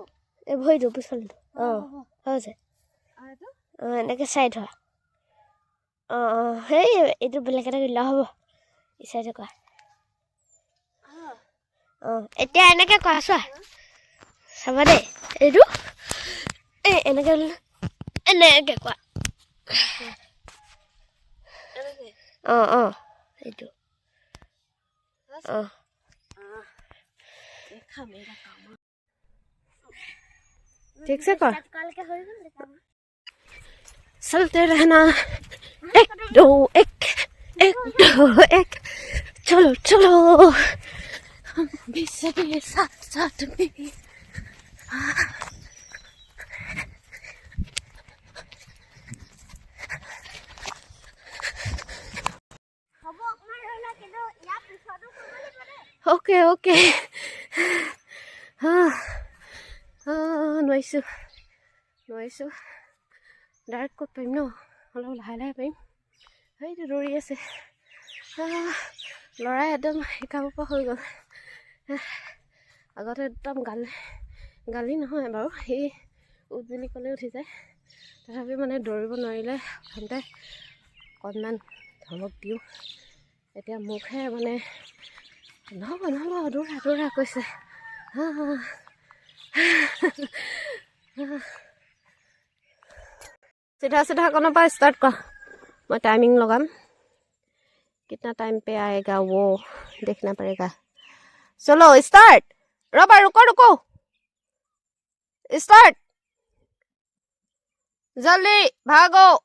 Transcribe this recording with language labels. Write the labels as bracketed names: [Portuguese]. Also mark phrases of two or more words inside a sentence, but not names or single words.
[Assamese] এই ভৰিটো পিছলে হৈছে এনেকৈ চাই থোৱা সেই এইটো বেলেগ এটা কৰিলে হ'ব চাইডে কৰা এতিয়া এনেকৈ কৰা চোৱা চাবা দেই এইটো এনেকৈ কৰা এইটো [Hindi] ठीक से कर चलते रहना 1 2 1 1 2 1 चलो चलो हम भी सभी साथ में ओके নোৱাৰিছোঁ [Assamese] ডাইৰেক্ট ক'ত পাৰিম ন অলপ লাহে পাৰিম সেইটো দৌৰি আছে ল'ৰাই একদম শিকাব পৰা হৈ গ'ল। আগতে একদম গালি নহয় বাৰু, সি উঠ বুলি ক'লে উঠি যায়। তথাপি মানে দৌৰিব নোৱাৰিলে প্ৰথমতে অকণমান ধমক দিওঁ। এতিয়া মোকহে মানে নহ'ব দৌৰা কৈছে। [Hindi] सीधा कोनो पर स्टार्ट कर। मैं टाइमिंग लगाम, कितना टाइम पे आएगा वो देखना पड़ेगा। चलो स्टार्ट। रुको स्टार्ट, जल्दी भागो।